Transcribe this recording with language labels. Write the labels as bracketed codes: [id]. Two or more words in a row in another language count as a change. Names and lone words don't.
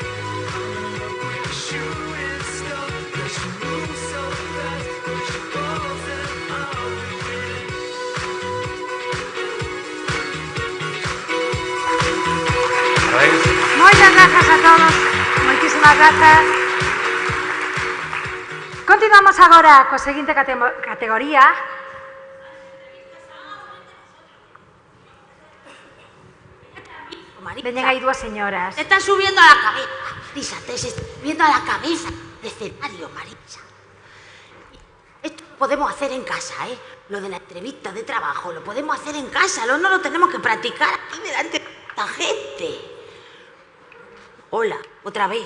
[gl] Moitas grazas a todos, moitísimas grazas. Continuamos agora coa seguinte categoría. Veñen aí dúas señoras. [es] Te estás subiendo a la cabeza. Marisa, te estás subiendo a la cabeza de escenario, Marisa. Esto lo podemos hacer en casa, ¿eh? Lo de la entrevista de trabajo, lo podemos hacer en casa, no lo tenemos que practicar aquí delante de esta gente. Hola, otra vez.